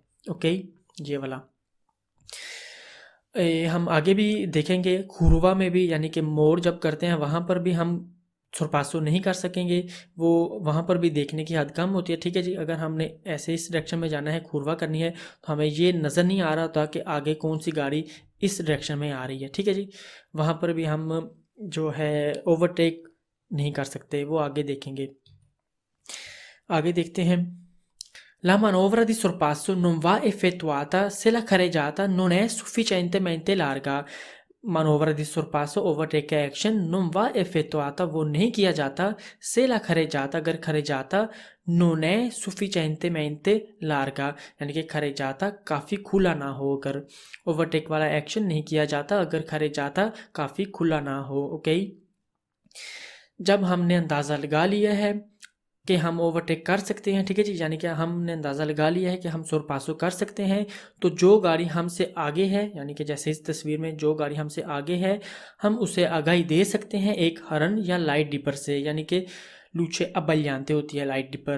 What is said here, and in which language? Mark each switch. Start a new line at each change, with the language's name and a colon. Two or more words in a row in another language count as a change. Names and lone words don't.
Hindi: ओके, ये वाला हम आगे भी देखेंगे, खुरवा में भी, यानी कि मोड़ जब करते हैं वहाँ पर भी हम सुरपासो नहीं कर सकेंगे, वो वहाँ पर भी देखने की हद कम होती है, ठीक है जी। अगर हमने ऐसे इस डायरेक्शन में जाना है, खुरवा करनी है, तो हमें ये नज़र नहीं आ रहा था कि आगे कौन सी गाड़ी इस डायरेक्शन में आ रही है, ठीक है जी, वहाँ पर भी हम जो है ओवरटेक नहीं कर सकते, वो आगे देखेंगे। आगे देखते हैं,
Italian: La manovra di sorpasso non va effettuata se la carreggiata non è sufficientemente larga। manovra di sorpasso
Hindi: ओवरटेक का एक्शन
Italian: non va effettuata,
Hindi: वो नहीं किया जाता,
Italian: se la carreggiata, अगर carreggiata non è sufficientemente larga,
Hindi: यानी कि carreggiata काफ़ी खुला ना हो, अगर ओवरटेक वाला एक्शन नहीं किया जाता अगर carreggiata काफ़ी खुला ना हो। ओके, जब हमने अंदाज़ा लगा लिया है कि हम ओवरटेक कर सकते हैं, ठीक है जी, यानी कि हमने अंदाज़ा लगा लिया है कि हम सुरपासो कर सकते हैं, तो जो गाड़ी हमसे आगे है, यानी कि जैसे इस तस्वीर में जो गाड़ी हमसे आगे है, हम उसे आगाही दे सकते हैं एक हॉर्न या
English: light dipper
Hindi: से, यानी कि
Italian: luce abbagliante
Hindi: होती है
English: light dipper.